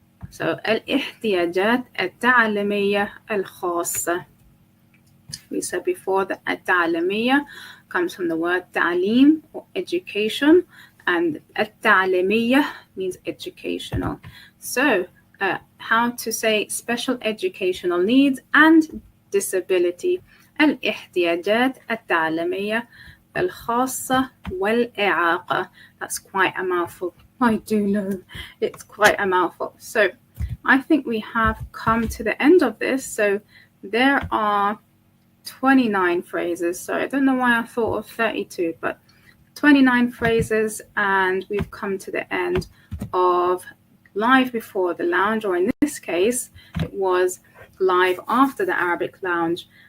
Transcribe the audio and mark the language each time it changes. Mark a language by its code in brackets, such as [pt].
[ar] So الاحتياجات التعليمية الخاصة. [en] We said before that التعليمية comes from the word تعليم or education, and التعليمية means educational. So how to say special educational needs and disability. [ar] الاحتياجات التعليمية الخاصة والإعاقة. [en] That's quite a mouthful. I do know it's quite a mouthful. So I think we have come to the end of this. So there are 29 phrases. So I don't know why I thought of 32, but 29 phrases, and we've come to the end of Live Before the Lounge, or in this case, it was Live After the Arabic Lounge.